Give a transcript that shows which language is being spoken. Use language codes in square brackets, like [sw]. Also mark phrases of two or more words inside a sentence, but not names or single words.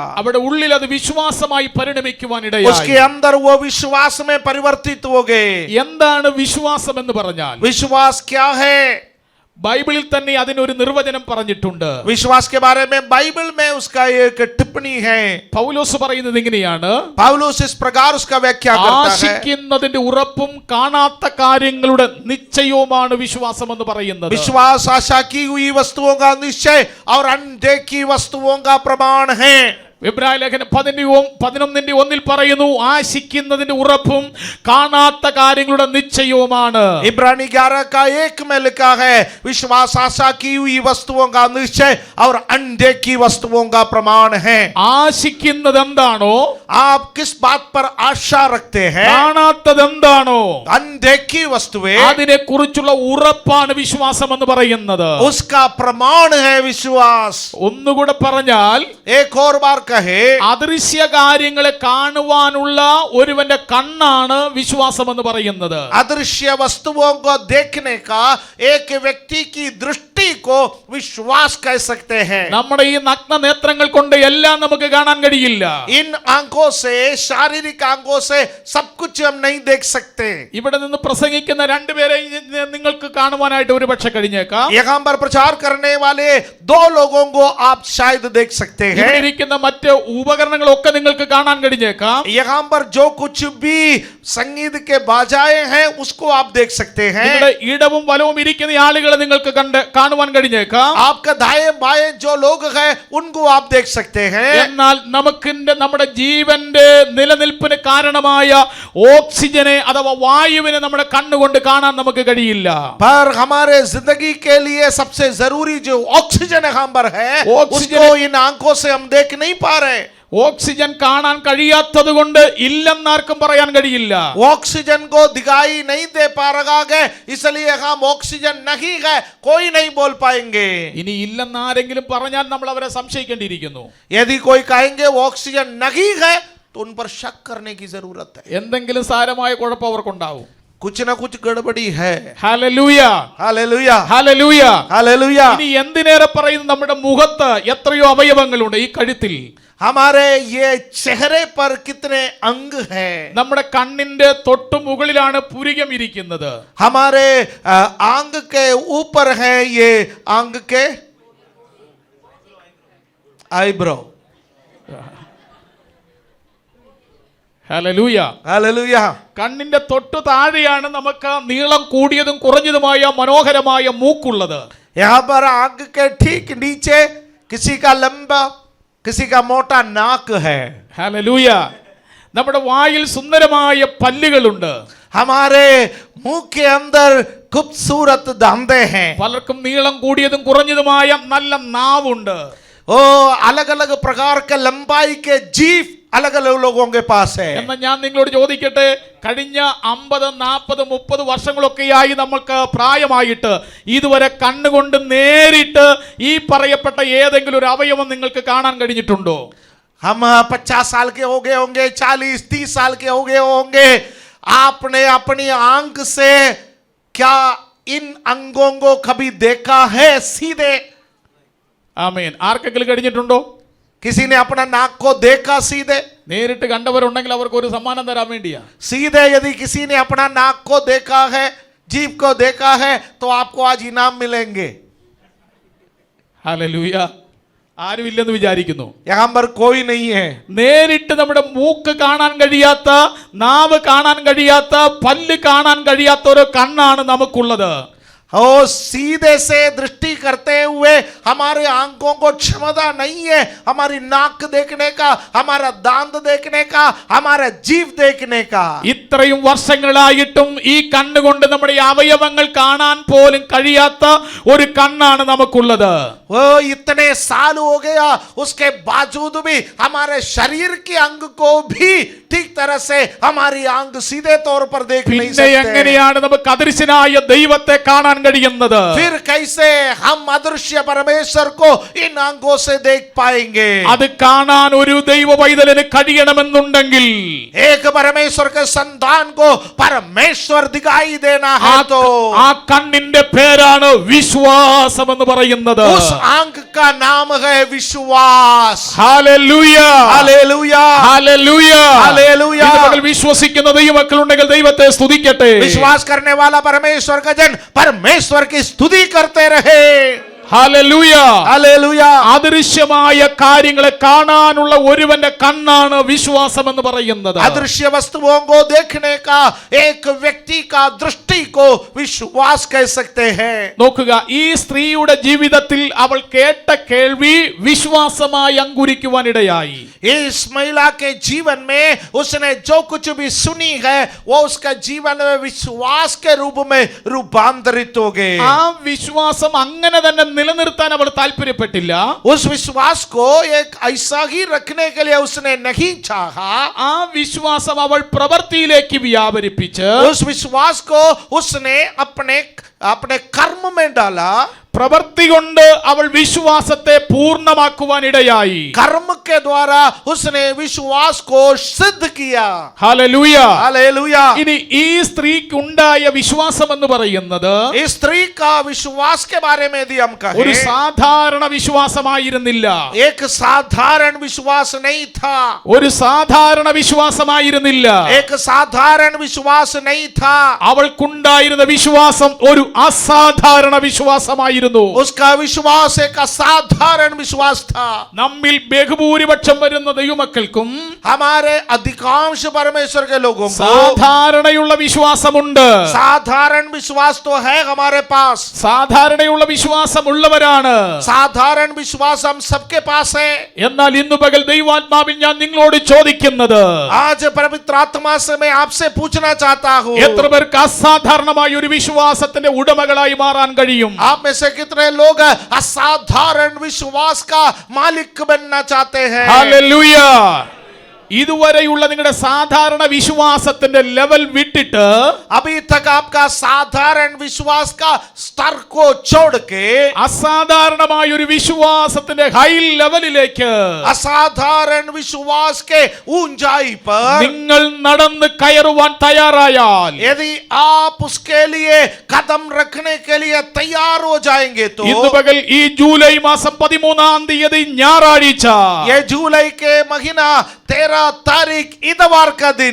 [ml] അവിടെ ഉള്ളിൽ അത് വിശ്വാസമായി പരിണമിക്കുവാനിടയായി. [hi] उसके अंदर वो विश्वास में परिवर्तित हो गए. [ml] എന്താണ് വിശ്വാസം എന്ന് പറഞ്ഞാൽ? [hi] विश्वास क्या है? [ml] ബൈബിളിൽ തന്നെ അതിനൊരു നിർവചനം പറഞ്ഞിട്ടുണ്ട്. [hi] विश्वास के बारे में बाइबल में उसका एक टिप्पणी है. [ml] പൗലോസ് പറയുന്നത് ഇങ്ങനെയാണ്. [hi] पौलुस इस प्रकार उसका व्याख्या करता है. [ml] ആശിക്കുന്നതിന്റെ ഉറപ്പും കാണാത്ത കാര്യങ്ങളുടെ നിശ്ചയവുമാണ് വിശ്വാസം എന്ന് പറയുന്നത്. [hi] विश्वास आशा की हुई वस्तुओं का निश्चय और अनदेखी वस्तुओं का प्रमाण है. [ml] എബ്രായ ലേഖനം 11:1 പറയുന്നു, ആശിക്കുന്നതിന്റെ ഉറപ്പും കാണാത്ത കാര്യങ്ങളുടെ നിശ്ചയവുമാണ്. [hi] इब्रानी 11:1 में लिखा है विश्वास आशा की हुई वस्तुओं का निश्चय और अनदेखी वस्तुओं का प्रमाण है. [ml] ആശിക്കുന്നത് എന്താണോ, [hi] आप किस बात पर आशा रखते हैं? [ml] കാണാത്തത് എന്താണോ, [hi] अनदेखी वस्तुएं, [ml] അതിനെ കുറിച്ചുള്ള ഉറപ്പാണ് വിശ്വാസം എന്ന് പറയുന്നത്. [hi] उसका प्रमाण है विश्वास. [ml] ഒന്നുകൂടെ പറഞ്ഞാൽ, [hi] एक और बार कहे, [ml] അദൃശ്യ കാര്യങ്ങളെ കാണുവാനുള്ള ഒരുവന്റെ കണ്ണാണ് വിശ്വാസം എന്ന് പറയുന്നത്. [hi] अदृश्य वस्तुओं को देखने का एक व्यक्ति की दृष्टि को विश्वास कह सकते हैं. [ml] നമ്മുടെ ഈ നഗ്ന നേത്രങ്ങൾ കൊണ്ട് എല്ലാം നമുക്ക് കാണാൻ കഴിയില്ല. [hi] इन आंखों से, शारीरिक आंखों से सब कुछ हम नहीं देख सकते. [ml] ഇവിടെ നിന്ന് പ്രസംഗിക്കുന്ന രണ്ടുപേരെ നിങ്ങൾക്ക് കാണുവാനായിട്ട് ഒരു പക്ഷെ കഴിഞ്ഞേക്കാം. [hi] यहाँ पर प्रचार करने वाले दो लोगों को आप शायद देख सकते हैं. [ml] ഇവിടെ ഇരിക്കുന്ന മറ്റ് ഉപകരണങ്ങളൊക്കെ നിങ്ങൾക്ക് കാണാൻ കഴിഞ്ഞേക്കാം. [hi] यहाँ पर जो कुछ भी संगीत के बाजाएं हैं उसको आप देख सकते हैं. [ml] ഇവിടെ ഇടവും വലവും ഇരിക്കുന്ന ആളുകളെ നിങ്ങൾക്ക് കാണുവാൻ കഴിഞ്ഞേക്കാം. [hi] आपका दाएं बाएं जो लोग हैं उनको आप देख सकते हैं. [ml] എന്നാൽ നമ്മുടെ ജീവന്റെ നിലനിൽപ്പിന് കാരണമായ ഓക്സിജനെ അഥവാ വായുവിനെ നമ്മുടെ കണ്ണുകൊണ്ട് കാണാൻ നമുക്ക് കഴിയില്ല. [hi] पर हमारे जिंदगी के लिए सबसे जरूरी जो ऑक्सीजन यहाँ पर है ऑक्सीजन- उसको इन आंखों से हम देख नहीं पा रहे. [ml] ഓക്സിജൻ കാണാൻ കഴിയാത്തത് കൊണ്ട് ഇല്ലെന്നാർക്കും പറയാൻ കഴിയില്ല. [hi] ऑक्सीजन को दिखाई नहीं दे पा रहा है इसलिए हम ऑक्सीजन नहीं है कोई नहीं बोल पाएंगे. [ml] ഇനി ഇല്ലെന്നാരെങ്കിലും പറഞ്ഞാൽ നമ്മൾ അവരെ സംശയിക്കേണ്ടിയിരിക്കുന്നു. [hi] यदि कोई कहेंगे वो ऑक्सीजन नहीं है तो उन पर शक करने की जरूरत है. [ml] എന്തെങ്കിലും സാരമായ കുഴപ്പം അവർക്കുണ്ടാവും. [hi] कुछ ना कुछ गड़बड़ी है. [ml] ഹല്ലേലൂയ, [hi] हालेलुया, [ml] ഹല്ലേലൂയ. [hi] हालेलुया. [ml] ഇനി എന്തിനേറെ പറയുന്നു, നമ്മുടെ മുഖത്ത് എത്രയോ അവയവങ്ങളുണ്ട്. ഈ കഴുത്തിൽ [hi] हमारे ये चेहरे पर कितने अंग हैं. [ml] നമ്മുടെ കണ്ണിന്റെ തൊട്ടു മുകളിലാണ് പുരികം ഇരിക്കുന്നത്. [hi] हमारे आंग के ऊपर है ये आंग के आईब्रो. [ml] ഹല്ലേലൂയ. [hi] हालेलुया. [ml] കണ്ണിന്റെ തൊട്ടു താഴെയാണ് നമുക്ക് നീളം കൂടിയതും കുറഞ്ഞതുമായ മനോഹരമായ മൂക്കുള്ളത്. [hi] यहाँ पर आंग के ठीक नीचे किसी का लंबा किसी का मोटा नाक है. [ml] ഹല്ലേലൂയ. നമ്മുടെ വായിൽ സുന്ദരമായ പല്ലുകളുണ്ട്. [hi] हमारे मुंह के अंदर खूबसूरत दांते हैं. [ml] പലർക്കും നീളം കൂടിയതും കുറഞ്ഞതുമായ നല്ല നാവുണ്ട്. [hi] ओ अलग अलग प्रकार के लंबाई के जीभ अलग अलग लोगों के पास है. [ml] എന്നാൽ ഞാൻ നിങ്ങളോട് ചോദിക്കട്ടെ, കഴിഞ്ഞ 50, 40, 30 വർഷങ്ങളൊക്കെയായി നമുക്ക് പ്രായമായിട്ട് ഇതുവരെ കണ്ണുകൊണ്ട് നേരിട്ട് ഈ പറയപ്പെട്ട ഏതെങ്കിലും ഒരു അവയവം നിങ്ങൾക്ക് കാണാൻ കഴിഞ്ഞിട്ടുണ്ടോ? [hi] हम 50 साल के हो गए होंगे, 40, 30 साल के हो गए होंगे. आपने अपनी आंख से क्या इन अंगों को कभी देखा है सीधे? [ml] ആമേൻ. ആർക്കെങ്കിലും കഴിഞ്ഞിട്ടുണ്ടോ? [hi] किसी ने अपना नाक को देखा सीधे? [ml] നേരിട്ട് കണ്ടവരുണ്ടെങ്കിൽ അവർക്ക് ഒരു സമ്മാനം തരാൻ വേണ്ടിയാ. [hi] सीधे यदि किसी ने अपना नाक को देखा है, जीभ को देखा है तो आपको आज इनाम मिलेंगे. [ml] ഹല്ലേലൂയ. ആരുമില്ലെന്ന് വിചാരിക്കുന്നു. [hi] यहाँ पर कोई नहीं है. [ml] നേരിട്ട് നമ്മുടെ മൂക്ക് കാണാൻ കഴിയാത്ത, നാവ് കാണാൻ കഴിയാത്ത, പല്ല് കാണാൻ കഴിയാത്ത ഒരു കണ്ണാണ് നമുക്കുള്ളത്. [hi] और सीधे से दृष्टि करते हुए हमारे आंखों को क्षमता नहीं है हमारी नाक देखने का, हमारा दांत देखने का, हमारा जीव देखने का. [ml] ഇത്രയും വർഷങ്ങളായിട്ടും ഈ കണ്ണുകൊണ്ട് നമ്മുടെ അവയവങ്ങൾ കാണാൻ പോലും കഴിയാത്ത ഒരു കണ്ണാണ് നമുക്കുള്ളത്. [hi] वो इतने साल हो गया, उसके बावजूद भी हमारे शरीर के अंग को भी ठीक तरह से हमारी आंख सीधे तौर पर देख नहीं [ml] പിന്നെ [hi] सकते. [ml] എങ്ങനെയാണ് നമുക്ക് അദൃശ്യനായ ദൈവത്തെ കാണാൻ കഴിയുന്നത്? [hi] फिर कैसे हम अदृश्य परमेश्वर को इन आंखों से देख पाएंगे? [ml] അത് കാണാൻ ഒരു ദൈവ പൈതലിന് കഴിയണമെന്നുണ്ടെങ്കിൽ, [hi] एक परमेश्वर के संतान को परमेश्वर दिखाई देना है तो [ml] ആ കണ്ണിന്റെ പേരാണ് വിശ്വാസം എന്ന് പറയുന്നത്. [hi] उस आंख का नाम है विश्वास. [ml] ഹല്ലേലൂയ, [hi] हालेलुया, [ml] ഹല്ലേലൂയ, [hi] हालेलुया. [ml] ഇന്ന് പകൽ വിശ്വസിക്കുന്ന ദൈവമക്കളുണ്ടെങ്കിൽ ദൈവത്തെ സ്തുതിക്കട്ടെ. [hi] विश्वास करने वाला परमेश्वर का जन परमेश्वर की स्तुति करते रहे. [ml] ഹല്ലേലൂയ. [hi] हालेलुया. [ml] അദൃശ്യമായ കാര്യങ്ങളെ കാണാനുള്ള ഒരുവന്റെ കണ്ണാണ് വിശ്വാസം എന്ന് പറയുന്നത്. [hi] अदृश्य वस्तुओं को देखने का एक व्यक्ति का दृष्टि को विश्वास कह सकते हैं. [ml] നോക്കുക, ഈ സ്ത്രീയുടെ ജീവിതത്തിൽ അവൾ കേട്ട കേൾവി വിശ്വാസമായി അങ്കുരിക്കുവാനിടയായി. [hi] इस महिला के जीवन में उसने जो कुछ भी सुनी है वो उसका जीवन में विश्वास के रूप में रूपांतरित हो गए. [ml] ആ വിശ്വാസം അങ്ങനെ തന്നെ നിലനിർത്താൻ അവൾ താല്പര്യപ്പെട്ടില്ല. [hi] उस विश्वास को एक ऐसा ही रखने के लिए उसने नहीं चाहा. [ml] ആ വിശ്വാസം അവൾ പ്രവൃത്തിയിലേക്ക് വ്യാപരിപ്പിച്ച് [hi] उस विश्वास को उसने अपने अपने कर्म में डाला. [ml] പ്രവൃത്തി കൊണ്ട് അവൾ വിശ്വാസത്തെ പൂർണ്ണമാക്കുവാനിടയായി. [hi] कर्म के द्वारा उसने विश्वास को सिद्ध किया. [ml] ഹല്ലേലൂയ. [hi] हालेलुया. [ml] ഇനി ഈ സ്ത്രീക്ക് ഉണ്ടായ വിശ്വാസം എന്ന് പറയുന്നത് [hi] इस स्त्री का विश्वास के बारे में यदि हम [ml] ഒരു [hi] कहें, [ml] സാധാരണ വിശ്വാസമായിരുന്നില്ല. [hi] एक साधारण विश्वास नहीं था. [ml] ഒരു സാധാരണ വിശ്വാസമായിരുന്നില്ല. [hi] एक साधारण विश्वास नहीं था. [ml] അവൾക്കുണ്ടായിരുന്ന വിശ്വാസം ഒരു അസാധാരണ വിശ്വാസമായിരുന്നു. [hi] उसका विश्वास एक असाधारण विश्वास था. [ml] നമ്മിൽ ബഹുഭൂരിപക്ഷം വരുന്ന ദൈവമക്കൾക്കും [hi] हमारे अधिकांश परमेश्वर के लोगों को [ml] സാധാരണയുള്ള വിശ്വാസമുണ്ട്. [hi] साधारण विश्वास तो है हमारे पास. [ml] സാധാരണയുള്ള വിശ്വാസമുള്ളവരാണ്. [hi] साधारण विश्वास हम सबके पास है. [ml] എന്നാൽ ഇന്നു പകൽ ദൈവാത്മാവിൽ ഞാൻ നിങ്ങളോട് ചോദിക്കുന്നത്, [hi] आज पवित्र आत्मा से मैं आपसे पूछना चाहता हूँ, [ml] എത്ര പേർക്ക് അസാധാരണമായ ഒരു വിശ്വാസത്തിന്റെ ഉടമകളായി മാറാൻ കഴിയും? [hi] आप में से कितने लोग असाधारण विश्वास का मालिक बनना चाहते हैं? [ml] ഹല്ലേലൂയ. ഇതുവരെയുള്ള നിങ്ങളുടെ സാധാരണ വിശ്വാസത്തിന്റെ ലെവൽ വിട്ടിട്ട് [hi] अभी तक आपका साधारण विश्वास का स्तर को छोड़ के [ml] അസാധാരണമായ ഒരു വിശ്വാസത്തിന്റെ [en] high levelലേക്ക് [hi] असाधारण विश्वास के ऊंचाई पर [ml] നിങ്ങൾ നടന്ന് കയറുവാൻ തയ്യാറായാൽ, [hi] यदि आप उसके लिए कदम रखने के लिए तैयार हो जाएंगे तो [ml] ഇന്ന് പകൽ ഈ ജൂലൈ മാസം 13-ാം തീയതി ഞായറാഴ്ച [hi] ये जुलाई के महीना 13 तारीख इतवार का दिन